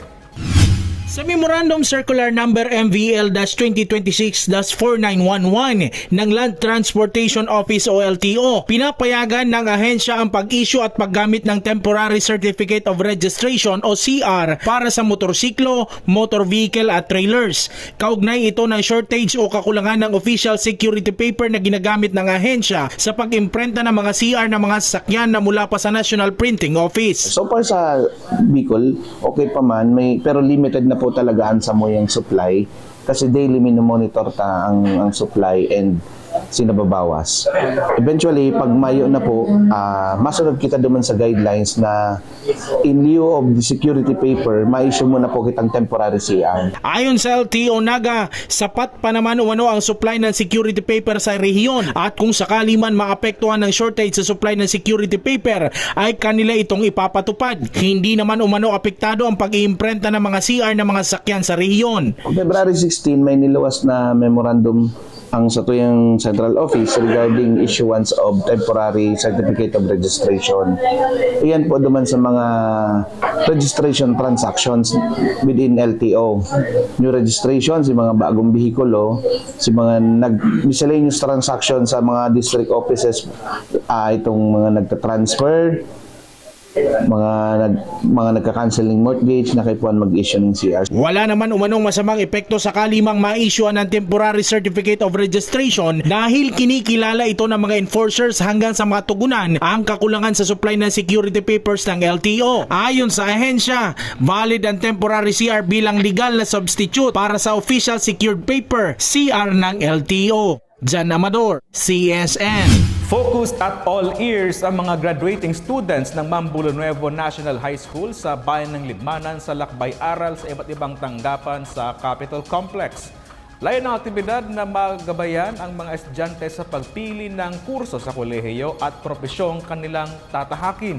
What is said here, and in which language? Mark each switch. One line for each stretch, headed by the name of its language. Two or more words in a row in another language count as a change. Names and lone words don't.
Filipino: Sa Memorandum Circular Number MVL-2026-4911 ng Land Transportation Office o LTO, pinapayagan ng ahensya ang pag-issue at paggamit ng
English: Temporary Certificate of Registration
Filipino: o CR para sa motorsiklo,
English: motor vehicle
Filipino: at trailers. Kaugnay ito ng shortage o kakulangan ng
English: official security paper
Filipino: na ginagamit ng ahensya sa pag-imprenta ng mga CR ng mga sasakyan na mula pa sa National Printing Office.
English: So far
Bikol: sa Bicol, okay pa man, pero limited na po talaga ang samoyang supply kasi daily minomonitor ang
English: supply and
Bikol: sinababawas. Eventually, pag Mayo na po, masunod kita duman sa guidelines na
English: in lieu of the security paper,
Bikol: ma-issue mo na po kitang
English: temporary CR.
Filipino: Ayon sa LTO Naga, sapat pa naman umano ang supply ng
English: security paper
Filipino: sa rehiyon at kung sakali man maapektuhan ng shortage sa supply ng
English: security paper,
Filipino: ay kanila itong ipapatupad. Hindi naman umano apektado ang pag-iimprenta ng mga CR ng mga sakyan sa rehiyon.
Bikol: February 16, may niluwas na memorandum ang satuyang
English: central office regarding issuance of temporary certificate of registration.
Bikol: Iyan po duman sa mga
English: registration transactions within LTO. New registration,
Bikol: si mga bagong bihikulo, si mga
English: miscellaneous transactions
Bikol: sa mga
English: district offices,
Bikol: itong mga nagta-transfer, mga nagka-cancel ng mortgage na kaipuan mag-issue ng CR.
Filipino: Wala naman umanong masamang epekto sa kalimang ma-issuean ng
English: temporary certificate of registration
Filipino: dahil kinikilala ito ng mga enforcers hanggang sa matugunan ang kakulangan sa supply ng
English: security papers
Filipino: ng LTO. Ayon sa ahensya, valid ang
English: temporary CR
Filipino: bilang legal na substitute para sa
English: official secured paper CR
Filipino: ng LTO. Jan Amador, CSN.
English: Focused at all ears
Filipino: ang mga
English: graduating students
Filipino: ng Mambulo Nuevo National High School sa bayan ng Libmanan sa lakbay-aral sa iba't ibang tanggapan sa Capitol Complex. Layon ng aktibidad na magabayan ang mga estudyante sa pagpili ng kurso sa kolehiyo at propesyong kanilang tatahakin.